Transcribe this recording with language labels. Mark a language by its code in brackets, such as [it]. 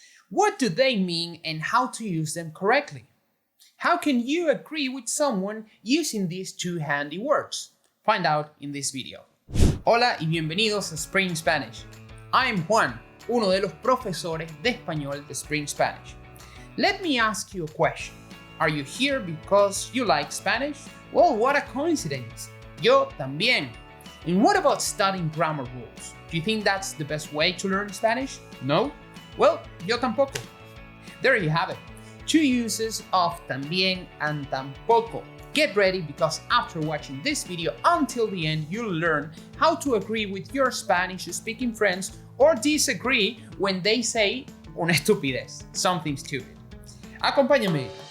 [en] What do they mean and how to use them correctly? How can you agree with someone using these two handy words? Find out in this video. [es] Hola y bienvenidos a Spring Spanish. [en] I'm Juan, [es] uno de los profesores de español de Spring Spanish. [en] Let me ask you a question. Are you here because you like Spanish? Well, what a coincidence. [es] Yo también. [en] And what about studying grammar rules? Do you think that's the best way to learn Spanish? No? Well, [es] yo tampoco. [en] There you have it. Two uses of también and tampoco. Get ready because after watching this video until the end, you'll learn how to agree with your Spanish-speaking friends or disagree when they say [es] una estupidez, [en] something stupid. [es] Acompáñame.